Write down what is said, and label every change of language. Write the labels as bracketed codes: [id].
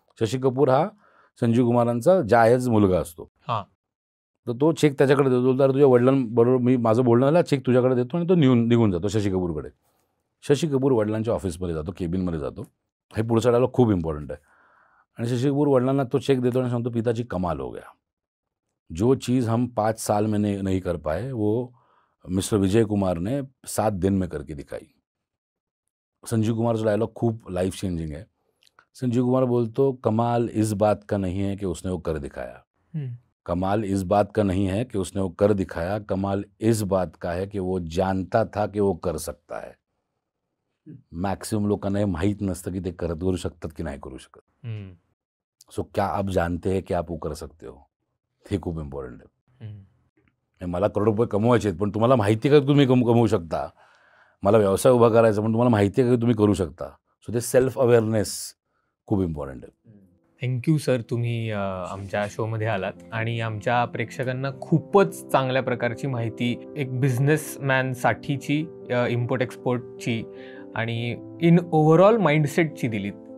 [mr] शशी कपूर हा संजीव कुमारांचा जायज मुलगा असतो. तर तो चेक त्याच्याकडे देतो. तर तुझ्या वडिलांबरोबर माझं बोलणं झालं, चेक तुझ्याकडे देतो आणि तो निघून जातो शशी कपूरकडे. शशी कपूर वडिलांच्या ऑफिसमध्ये जातो, केबिनमध्ये जातो. हे पुढचा डायलॉग खूप इम्पॉर्टंट आहे. आणि शशी कपूर वडिलांना तो चेक देतो आणि सांगतो, [hi] पिताजी कमाल हो गया. जो चीज़ हम 5 साल में नहीं कर पाए वो मिस्टर विजय कुमार ने 7 दिन में करके दिखाई. [mr] संजीव कुमारचा डायलॉग खूप लाईफ चेंजिंग आहे. [hi] संजीव कुमार [mr] बोलतो, [hi] कमाल इस बात का नहीं है कि उसने वो कर दिखाया. कमाल इस बात का नहीं है कि उसने वो कर दिखाया. कमाल इस बात का है कि वो जानता था कि वो कर सकता है. [mr] मॅक्सिमम लोकांना हे माहीत नसतं की ते करू शकतात की नाही करू शकत. [hi] सो क्या आप जानते हैं कि आप वो कर सकते हो. [mr] हे खूप इम्पॉर्टंट आहे. मला करोड रुपये कमवायचे आहेत, पण तुम्हाला माहिती आहे का तुम्ही कमवू शकता. मला व्यवसाय उभा करायचा, पण तुम्हाला माहिती आहे का तुम्ही करू शकता. सो ते सेल्फ अवेअरनेस खूप इम्पॉर्टंट आहे. थँक्यू सर, तुम्ही आमच्या शोमध्ये आलात आणि आमच्या प्रेक्षकांना खूपच चांगल्या प्रकारची माहिती एक बिझनेसमॅनसाठीची, इम्पोर्ट एक्सपोर्टची आणि इन ओव्हरऑल माइंडसेटची दिलीत.